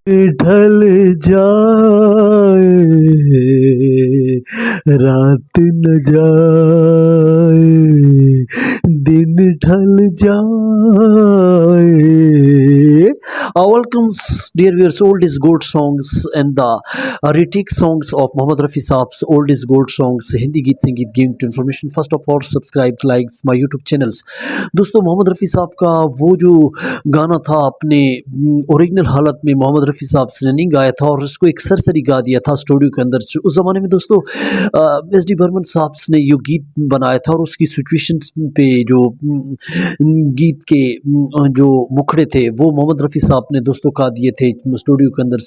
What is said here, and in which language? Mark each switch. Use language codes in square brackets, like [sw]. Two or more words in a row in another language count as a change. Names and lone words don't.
[hi] ढल जाए, रात न जाए, दिन ढल जाए. [en] Welcome, dear viewers. Old is gold songs and the retake songs of Mohammad Rafi Saab's Old is gold songs. Hindi [hi] गीत संगीत [en] giving to information. First of all, subscribe, likes my YouTube channels. [hi] दोस्तों, मोहम्मद रफ़ी साहब का वो जो गाना था अपने ओरिजिनल हालत में मोहम्मद रफ़ी साहब ने नहीं गाया था और उसको एक सरसरी गा दिया था स्टूडियो के अंदर. उस ज़माने में दोस्तों एस डी बर्मन साहब ने ये गीत बनाया था और उसकी सिचुएशंस पे जो गीत के जो मुखड़े थे वो मोहम्मद रफ़ी साहब ने दोस्तों गा दिए थे स्टूडियो के अंदर.